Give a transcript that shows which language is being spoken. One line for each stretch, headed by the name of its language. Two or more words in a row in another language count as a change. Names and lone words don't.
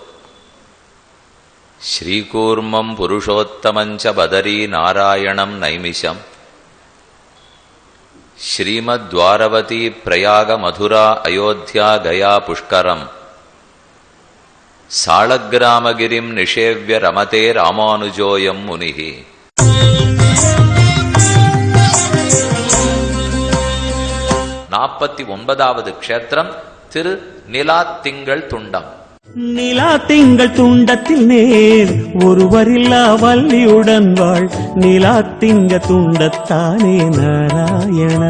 Sanskrit: శ్రీకూర్మం పురుషోత్తమంచ బదరీ నారాయణం నైమిషం శ్రీమద్వారవతీ ప్రయాగ మధురా అయోధ్యా గయా పుష్కరం సాళగ్రామగిరిం నిషేవ్య రమతే రామానుజోయం మునిః.
Tamil: 49வது க்ஷேத்திரம் திரு நிலாத்திங்கள் துண்டம். நிலாத்திங்கள் துண்டத்தில் நேர் ஒருவரில்லா வள்ளியுடன் வாழ் நிலாத்திங்க துண்டத்தானே நாராயணா.